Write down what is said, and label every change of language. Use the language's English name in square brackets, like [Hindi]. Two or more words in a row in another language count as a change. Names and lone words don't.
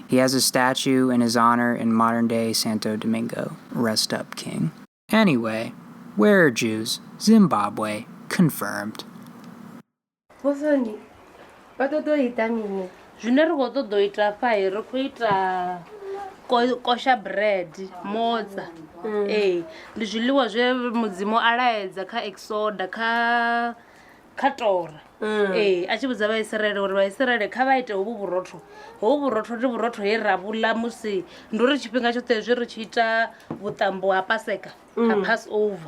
[English] He has a statue in his honor in modern-day Santo Domingo. Rest up, King. Anyway, where are Jews? Zimbabwe. Confirmed. Kosha bread, motsa. [Venda] Ndi zwiḽiwa zwe mudzimu a laedza kha Exoda kha Tora. A tshi vhudza Vhaisiraele uri Vhaisiraele kha vha ite hovhu vhurotho. Hovhu vhurotho ndi vhurotho he ra vhuḽa musi ndi uri tshifhinga tshoṱhe zwi ri tshi ita vhuṱambo ha Paseka, ha Passover.